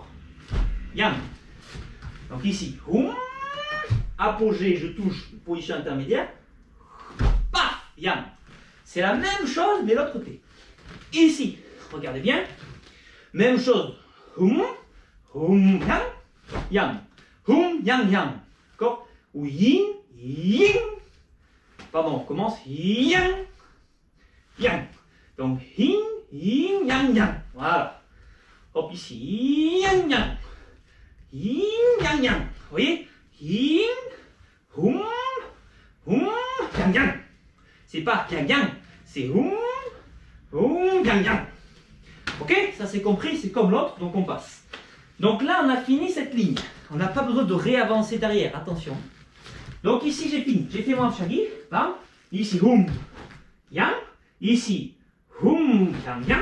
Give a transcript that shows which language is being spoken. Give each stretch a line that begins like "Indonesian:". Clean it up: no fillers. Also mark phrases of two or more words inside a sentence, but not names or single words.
French: Yang. Donc, ici, hum. Apogée, je touche, position intermédiaire. Paf, yang. C'est la même chose, mais de l'autre côté. Ici, regardez bien. Même chose. Hum, hum, yang, yang. Hum, yang, yang. D'accord? Ou yin, yin. Pardon, on commence. Yang, yang. Donc, yin, yin, yang, yang. Voilà. Hop, ici. Yang, yang. Yin, yang, yang. Vous voyez? Yin, hum, hum, yang, yang. C'est pas yang, yang. C'est hum, hum, yang, yang. Ok? Ça c'est compris, c'est comme l'autre, donc on passe. Donc là, on a fini cette ligne. On n'a pas besoin de réavancer derrière, attention. Donc ici, j'ai fini. J'ai fait mon apchagi. Bam. Ici, hum, yang. Ici, hum, yang, yang.